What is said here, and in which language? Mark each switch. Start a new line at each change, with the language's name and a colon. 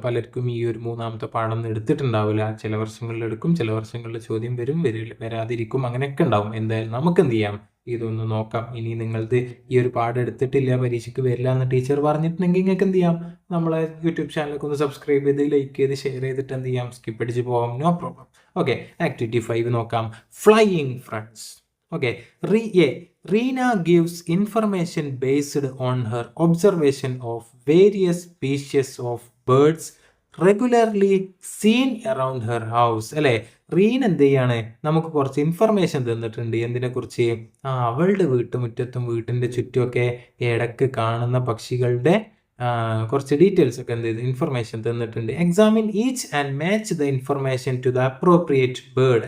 Malayalam: പലർക്കും ഈ ഒരു 3ാമത്തെ പാഠം എടുത്തിട്ടുണ്ടാവില്ല. ചില വർഷങ്ങളിൽ എടുക്കും, ചില വർഷങ്ങളിൽ ചോദ്യം വരും, വരാതിരിക്കും, അങ്ങനെയൊക്കെ ഉണ്ടാവും. എന്തായാലും നമുക്ക് എന്ത് ചെയ്യാം, ഇതൊന്ന് നോക്കാം. ഇനി നിങ്ങളത് ഈ ഒരു പാഠം എടുത്തിട്ടില്ല, പരീക്ഷയ്ക്ക് വരില്ല എന്ന് ടീച്ചർ പറഞ്ഞിട്ടുണ്ടെങ്കിൽ നിങ്ങൾക്ക് എന്ത് ചെയ്യാം, നമ്മളെ യൂട്യൂബ് ചാനലൊക്കെ ഒന്ന് സബ്സ്ക്രൈബ് ചെയ്ത് ലൈക്ക് ചെയ്ത് ഷെയർ ചെയ്തിട്ട് എന്ത് ചെയ്യാം, സ്കിപ്പ് അടിച്ച് പോകാം. No problem. ഓക്കെ, ആക്ടിവിറ്റി 5 നോക്കാം. Flying friends.
English: Okay, Reena gives information based on her observation of various species of birds regularly seen around her house.
Malayalam: അല്ലേ, റീൻ എന്ത് ചെയ്യാണ്, നമുക്ക് കുറച്ച് ഇൻഫർമേഷൻ തന്നിട്ടുണ്ട്. എന്തിനെ കുറിച്ച്? അവളുടെ വീട്ടുമുറ്റത്തും വീട്ടിൻ്റെ ചുറ്റുമൊക്കെ ഇടയ്ക്ക് കാണുന്ന പക്ഷികളുടെ കുറച്ച് ഡീറ്റെയിൽസ് ഒക്കെ എന്ത് ചെയ്ത് ഇൻഫർമേഷൻ തന്നിട്ടുണ്ട്.
English: Examine each and match the information to the appropriate bird.